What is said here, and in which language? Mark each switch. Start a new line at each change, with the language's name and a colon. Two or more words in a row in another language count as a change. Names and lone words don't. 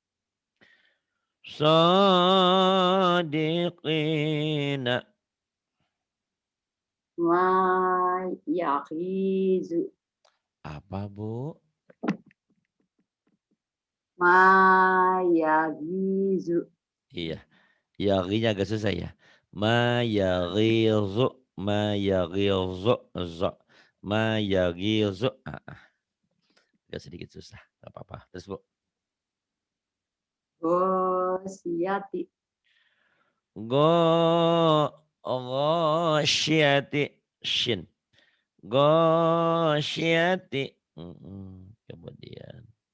Indonesian: Sadiqina. Mayakizu. Apa Bu? Mayagizu. Iya. Yaghinya agak susah ya.
Arabic: ما يغيظ. ما يغيظ. Zo. ما يغيظ.
Indonesian: Agak sedikit susah. Gak apa-apa. Terus Bu. Gosiyati. Ghasyati. Shin. Ghasyati. Kemudian.